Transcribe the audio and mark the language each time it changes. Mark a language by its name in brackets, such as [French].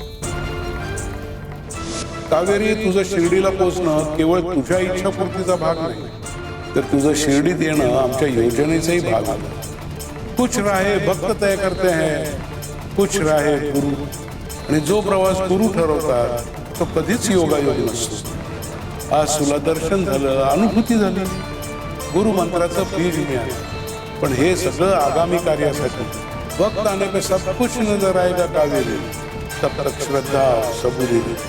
[Marathi] कावेरी, तुझं शिर्डीला पोहोचणं केवळ तुझ्या इच्छापूर्तीचा भाग नाही, तर तुझं शिर्डीत येणं आमच्या योजनेचाही भाग आहे. [Hindi] कुछ राहे भक्त तय करते हैं, कुछ राहे गुरु. [Marathi] आणि जो प्रवास गुरु ठरवतात तो कधीच योगायोग नसतो. आज तुला दर्शन झालं, अनुभूती झाली, गुरु मंत्राचं बीज मिळालं. पण हे सगळं आगामी कार्यासाठी. [Hindi] वक्त आने पे सब कुछ नजर आएगा कावेरी, तब तक श्रद्धा सबुरी.